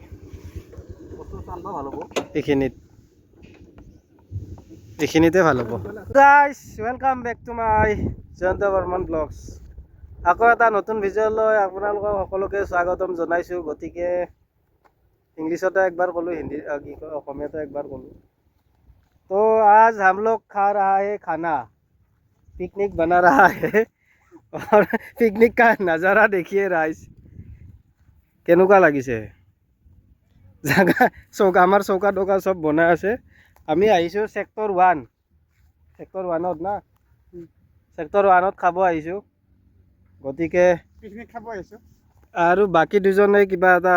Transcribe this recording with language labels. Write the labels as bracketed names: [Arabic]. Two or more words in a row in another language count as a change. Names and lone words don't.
[Assamese] এইখিনিতে ভাল হ'ব গাইজ [English] welcome back to my Jayanta Barman vlogs [Assamese] আকৌ এটা নতুন ভিডিঅ'লৈ আপোনালোকক সকলোকে স্বাগতম জনাইছোঁ গতিকে इंग्लिशতে একবাৰ ক'লোঁ হিন্দী কি কয় অসমীয়াতে একবাৰ ক'লোঁ [Hindi] तो आज हम लोग खा रहा है खाना पिकनिक बना रहा है और पिकनिक का नज़ारा देखिए [Assamese] ৰাইজ কেনেকুৱা লাগিছে জাগা চৌকা আমাৰ চৌকা টৌকা চব বনাই আছে আমি আহিছোঁ সেক্টৰ 1 সেক্টৰ 1ত না সেক্টৰ 1ত খাব আহিছোঁ গতিকে পিকনিক খাব আহিছোঁ আৰু বাকি দুজনে কিবা এটা